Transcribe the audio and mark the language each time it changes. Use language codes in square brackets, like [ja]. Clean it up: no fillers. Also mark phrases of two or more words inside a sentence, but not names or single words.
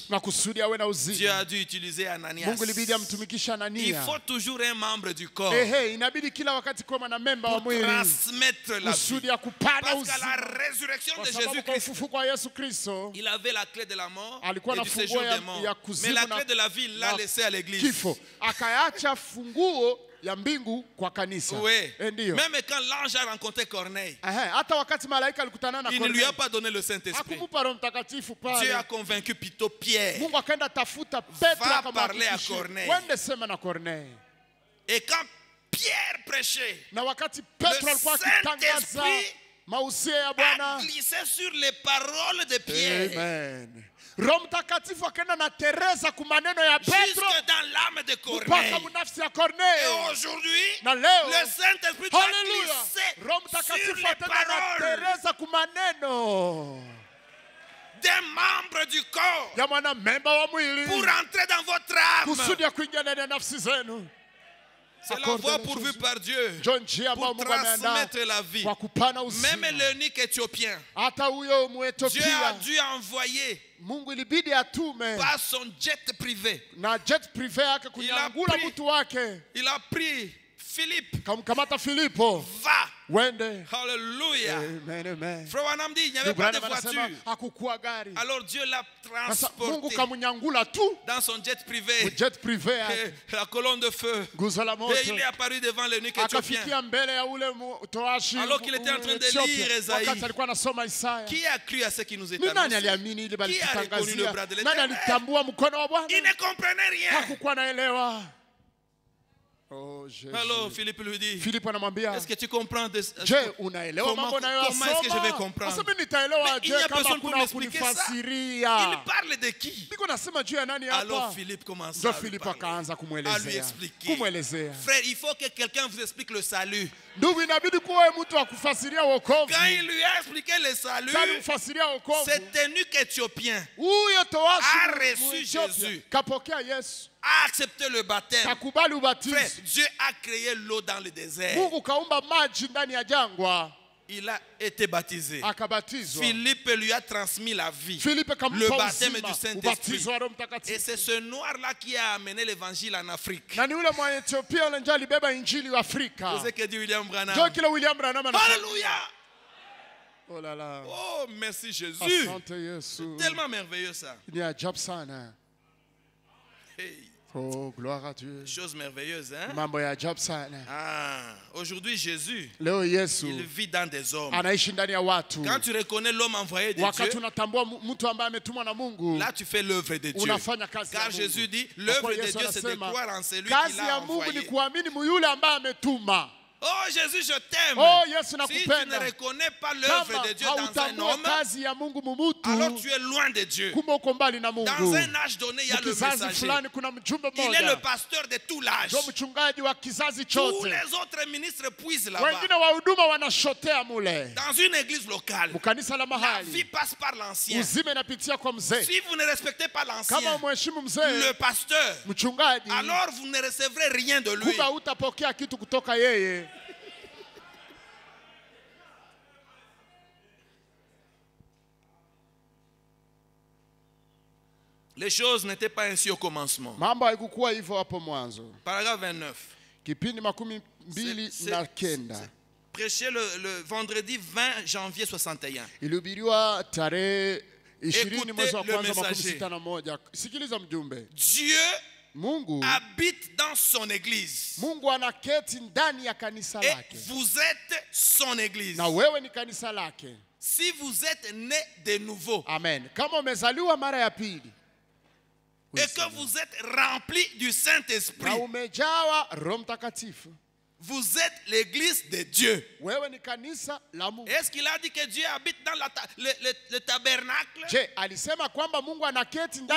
[sw] na kusudi awe na [fr] Dieu [sw] uzima. [fr] a dû utiliser Ananias. [sw] Mungu ilibidi amtumikishe [fr] Il [sw] Anania. [fr] faut toujours un membre du corps [sw] Inabidi kila wakati kuwa na memba wa [fr] pour [sw] mwili [fr] transmettre la vie. [sw] kusudi ya kupana [fr] Parce qu'à la [sw] uzima, [fr] résurrection [sw] kwa [fr] de [sw] sababu kwa Jésus-Christ, ufufuko wa Yesu Kristo [fr] il avait la clé de la mort [sw] alikuwa [fr] et [sw] na [fr] du [sw] funguo [fr] séjour [sw] ya [fr] des morts. [sw] kuzimu [fr] Mais la [sw] na- [fr] clé de la vie, il l'a [sw] na [fr] laissée à l'église. [sw] kifo, akaacha funguo ya mbingu kwa kanisa. [fr] Oui. [sw] Ndio. [fr] Même quand l'ange a rencontré Corneille, [sw] Hata wakati malaika alikutana na [fr] il ne lui a [sw] Kornelio, [fr] pas donné le Saint-Esprit. [sw] hakumupa Roho Mtakatifu [fr] Dieu a [sw] pale. [fr] convaincu plutôt Pierre. [sw] Mungu akaenda tafuta Petro [fr] Va parler à [sw] akamhakikishia, Corneille. wende sema na Corneille. [fr] Et quand Pierre prêchait, [sw] Na wakati Petro [fr] Le [sw] alikuwa akitangaza [fr] Saint-Esprit [sw] mausia ya [fr] a [sw] Bwana, [fr] glissé sur les paroles de Pierre. [sw] amen, Roho Mtakatifu akaenda na Teresa ku maneno ya Petro [fr] Jusque dans l'âme de [sw] mpaka [fr] Corneille. [sw] munafsi ya [fr] Et [sw] Corneille. [fr] aujourd'hui, [sw] Na leo [fr] le Saint-Esprit a [sw] haleluya, [fr] glissé [sw] Roho [fr] sur [sw] Mtakatifu [fr] les [sw] ataenda na [fr] paroles [sw] Teresa ku maneno [fr] des membres du corps [sw] ya mwana memba wa mwili [fr] pour entrer dans votre âme. [sw] kusudi ya kuingia ndani ya nafsi zenu. [fr] C'est la voie pourvue par Dieu [sw] Ndio njia ambayo [fr] pour [sw] Mungu ameandaa [fr] transmettre la vie. [sw] kwa kupana uzima. [fr] Même l'eunuque éthiopien, [sw] Hata huyo [fr] Dieu a [sw] Muethiopia [fr] dû envoyer [sw] Mungu ilibidi atume [fr] par son jet privé. [sw] na [fr] jet privé [sw] yake kunyangula [fr] pris- [sw] mtu wake, [fr] Il a pris Philippe, [sw] kamkamata Filipo, [fr] va. [sw] wende. [fr] Alléluia. [sw] Amen, amen. [fr] Frère Wanam dit, il n'y avait [sw] Ndugu [fr] pas de [sw] Branham anasema [fr] voiture. [sw] hakukuwa gari. [fr] Alors Dieu l'a [sw] Sasa Mungu [fr] transporté [sw] kamnyangula tu [fr] dans son jet privé, jet privé [sw] yake, [fr] la colonne de feu. [sw] nguzo la moto, [fr] Et il est apparu devant l'eunuque éthiopien. [sw] akafikia mbele ya ule toashi [fr] Alors qu'il était en train de lire Esaïe. [sw] wakati alikuwa anasoma Isaya. [fr] Qui a cru à ce qui nous est [sw] Ni nani [fr] annoncé? [sw] aliamini ili [fr] Qui a reconnu le [sw] balitutangazia? [fr] bras de [sw] Nani [fr] l'Éternel? [sw] alitambua mkono wa Bwana? [fr] Il ne comprenait rien. [sw] Hakukuwa naelewa. [fr] Oh, Jésus. Alors Philippe lui dit, [sw] Filipo anamwambia, [fr] est-ce que tu comprends de... [sw] je unaelewa [fr] Comment- [sw] mambo [fr] comment est-ce que je vais [sw] nayoyasoma? [fr] comprendre? [sw] Sasa mimi nitaelewa [fr] Mais il y [sw] je [fr] a [sw] kama [fr] personne pour [sw] kuna [fr] m'expliquer ça. [sw] kunifasiria? [fr] Il parle de qui? [sw] Niko nasema juu ya nani [fr] Alors [sw] hapa? [fr] Philippe commence [sw] Ndio [fr] à lui [sw] Filipo [fr] parler, [sw] akaanza [fr] à lui [sw] kumwelezea. [fr] expliquer. [sw] Kumwelezea. [fr] Frère, il faut que quelqu'un vous explique le salut. [sw] Ndugu, inabidi kuwa mtu wa kufasiria wokovu. [fr] Quand il lui a expliqué le salut, [sw] Alimfasiria wokovu. [fr] cet eunuque éthiopien [sw] Huyo towashi [fr] a reçu Mwethiopia Jésus. [sw] kapokea Yesu, [fr] a accepté le baptême. [sw] kakubali [fr] Frère, [sw] ubatizo. [fr] Dieu a créé l'eau dans le désert. [sw] Mungu kaumba maji ndani ya jangwa, [fr] Il a été baptisé. [sw] akabatizwa. [fr] Philippe lui a transmis la vie. [sw] Filipe [fr] Le [sw] kampa [fr] baptême [sw] uzima, [fr] du Saint-Esprit. [sw] ubatizo wa Roho [fr] Et [sw] Mtakatifu. [fr] c'est ce noir-là qui a amené l'évangile en Afrique. [sw] Na ni ule Mwethiopia yule ndio alibeba injili wa Afrika. [fr] C'est ce que dit William Branham. [sw] Ndio kile William Branham anasema. [fr] Alléluia. Oh là là. Oh, merci Jésus. [sw] Asante Yesu. [fr] Tellement merveilleux ça. [sw] Ni ajabu sana. Hey, [fr] Oh, gloire à Dieu. chose merveilleuse, hein? [sw] Mambo ya ajabu sana. [fr] Ah, aujourd'hui Jésus, [sw] Leo Yesu [fr] il vit dans des hommes. [sw] anaishi ndani ya watu. [fr] Quand tu reconnais l'homme envoyé de [sw] Wakati [fr] Dieu, [sw] unatambua mtu ambaye ametumwa na Mungu, [fr] là tu fais l'œuvre de Dieu. [sw] unafanya kazi ya [fr] Car [sw] Mungu. [fr] Jésus dit, [sw] Kwa [fr] l'œuvre [sw] kuwa [fr] de [sw] Yesu [fr] Dieu c'est de [sw] anasema, [fr] croire en celui qui [sw] kazi [fr] l'a [sw] ya Mungu ni [fr] envoyé. [sw] kuamini yule ambaye ametuma. [fr] Oh Jésus, je t'aime. [sw] Oh Yesu [fr] Si tu ne [sw] nakupenda. [fr] reconnais pas l'œuvre [sw] Kama [fr] de Dieu dans un [sw] hautambua [fr] homme, [sw] kazi ya Mungu mumutu, [fr] alors tu es loin de Dieu. [sw] kumbe uko mbali na [fr] Dans [sw] Mungu. [fr] un âge donné, il y a le [sw] Kizazi [fr] messager. [sw] fulani kuna mjumbe [fr] Il est le [sw] mmoja, [fr] pasteur de tout l'âge. [sw] ndio mchungaji wa kizazi [fr] Tous [sw] chote. [fr] les autres ministres puisent là-bas. [sw] Wengine wahuduma wanashotea mule [fr] Dans une église locale, [sw] mkanisa la [fr] la vie [sw] mahali, [fr] passe par l'ancien. [sw] uzime inapitia kwa mzee. [fr] Si vous ne respectez pas [sw] Kama [fr] l'ancien, [sw] umheshimu [fr] le [sw] mzee [fr] pasteur, [sw] mchungaji, [fr] alors vous ne recevrez rien de lui. [sw] kumbe hutapokea kitu kutoka yeye. [fr] Les choses n'étaient pas ainsi au commencement. [sw] Mambo haikukuwa hivyo hapo mwanzo. [fr] Paragraphe 29. [sw] Kipindi 29. [fr] Prêché le vendredi 20 janvier 61. [sw] Ilihubiriwa tarehe 20 [fr] Écoutez [sw] mwezi wa [fr] le [sw] kwanza [fr] messager. [sw] 61. Sikiliza mjumbe. [fr] Dieu [sw] Mungu [fr] habite dans son église. [sw] Mungu anaketi ndani ya kanisa [fr] Et [sw] lake. [fr] vous êtes son église. [sw] Na wewe ni kanisa lake. [fr] Si vous êtes né de nouveau, [sw] Amen. Kama umezaliwa mara ya pili [fr] et que vous êtes rempli du Saint-Esprit, [sw] na umejawa Roho Mtakatifu, [fr] vous êtes l'église de Dieu. [sw] wewe ni kanisa la Mungu. [fr] Est-ce qu'il a dit que Dieu habite dans le tabernacle? [sw] Je, alisema kwamba Mungu anaketi ndani